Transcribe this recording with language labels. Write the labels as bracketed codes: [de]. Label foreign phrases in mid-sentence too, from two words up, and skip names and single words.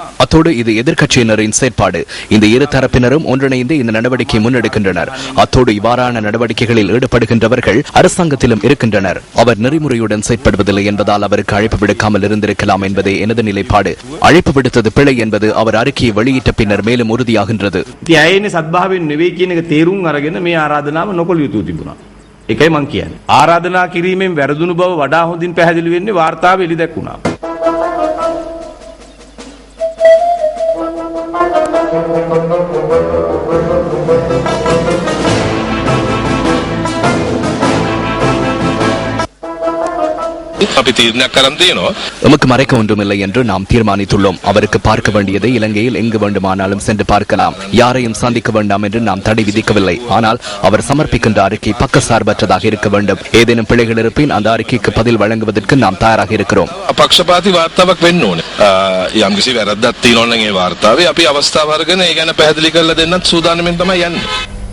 [ta] அத்தோடு இது எதிர்க்கட்சியினரின் செயற்பாடு. இந்த இரு தரப்பினரும் ஒன்றிணைந்து இந்த நடவடிக்கையை முன்னெடுக்கின்றனர். அத்தோடு இவ்வாறான நடவடிக்கைகளில் ஈடுபடுகின்றவர்கள் அரசாங்கத்திலும் இருக்கின்றனர். அவர் நெறிமுறையுடன் செயற்படுவதில்லை என்பதால் அவருக்கு அழைப்பு விடுக்காமல் இருந்திருக்கலாம் என்பதே எனது நிலைப்பாடு. அழைப்பு விடுத்தது பிழை என்பது அவர் அறிக்கையை வெளியிட்ட பின்னர் மேலும் உறுதியாகின்றது. [si] එකයි මං කියන්නේ. ආරාධනා කිරීමෙන් වැරදුණු බව වඩා හොඳින් පැහැදිලි වෙන්නේ වාර්තාවේ එළිදැක්ුණා. අපි තීරණයක් කරන් තියෙනවා. [ta] நமக்கு மறைக்க ஒன்றுமில்லை என்று நாம் தீர்மானித்துள்ளோம். அவருக்கு பார்க்க வேண்டியதை இலங்கையில் எங்கு வேண்டுமானாலும் சென்று பார்க்கலாம். யாரையும் சந்திக்க வேண்டாம் என்று நாம் தடை விதிக்கவில்லை. ஆனால் அவர் சமர்ப்பிக்கின்ற அறிக்கை பக்கசார்பற்றதாக இருக்க வேண்டும். ஏதேனும் பிழைகள் இருப்பின் அந்த அறிக்கைக்கு பதில் வழங்குவதற்கு நாம் தயாராக இருக்கிறோம். [si] පක්ෂපාතී වාර්තාවක් වෙන්න ඕනේ. යම්කිසි වැරද්දක් තියෙනවා නම් ඒ වාර්තාවේ අපි අවස්ථාව අරගෙන ඒ ගැන පැහැදිලි කරලා දෙන්නත් සූදානම්ෙන් තමයි යන්නේ.